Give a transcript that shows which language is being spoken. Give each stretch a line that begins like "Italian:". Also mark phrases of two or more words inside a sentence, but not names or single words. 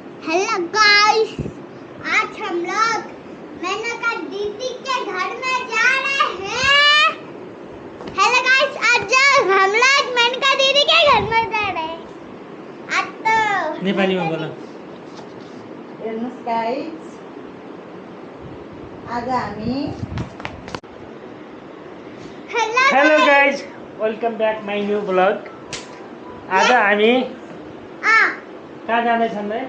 English: hello guys,
Hindi: आज हम लोग मेनका दीदी के घर में जा रहे हैं।
English: hello guys,
Hindi: आज हम लोग मेनका दीदी के घर में जा रहे हैं। आज तो नेपाली में बोलो।
Nepali: हेर्नुस् गाइस, आज हामी
English: hello guys, welcome back my new blog.
Nepali: आज हामी कहाँ जाँदैछौँ भाइ?